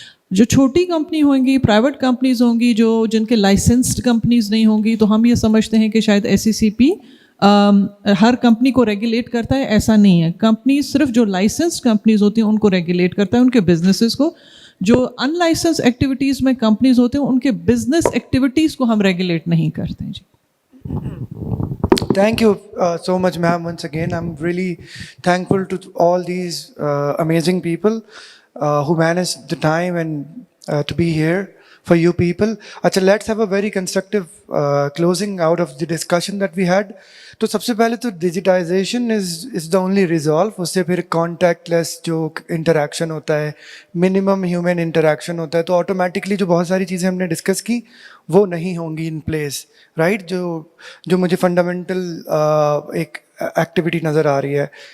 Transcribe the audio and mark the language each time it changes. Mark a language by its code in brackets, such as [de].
[ur] جو چھوٹی کمپنی ہوں گی, پرائیویٹ کمپنیز ہوں گی, جو جن کے لائسنسڈ کمپنیز نہیں ہوں گی, تو ہم یہ سمجھتے ہیں کہ شاید ایس سی سی پی ہر کمپنی کو ریگولیٹ کرتا ہے. ایسا نہیں ہے, کمپنی صرف جو لائسنسڈ کمپنیز ہوتی ہیں ان کو ریگولیٹ کرتا ہے, ان کے بزنسز کو. جو ان لائسنس ایکٹیویٹیز میں کمپنیز ہوتے ہیں ان کے بزنس ایکٹیویٹیز کو ہم ریگولیٹ نہیں کرتے ہیں. جی [en] Thank you so much, ma'am. Once again, I'm really thankful to all these amazing people who managed the time and to be here for you people. Achha, let's have a very constructive closing out of the discussion that we had. [ur] تو سب سے پہلے تو [en] Digitization is the only resolve. [ur] اس سے پھر contact لیس جو interaction ہوتا ہے, minimum human interaction ہوتا ہے, تو آٹومیٹکلی جو بہت ساری چیزیں ہم نے ڈسکس کی وہ نہیں ہوں گی [en] in place, [ur] رائٹ. جو مجھے فنڈامنٹل ایک ایکٹیویٹی نظر آ رہی ہے.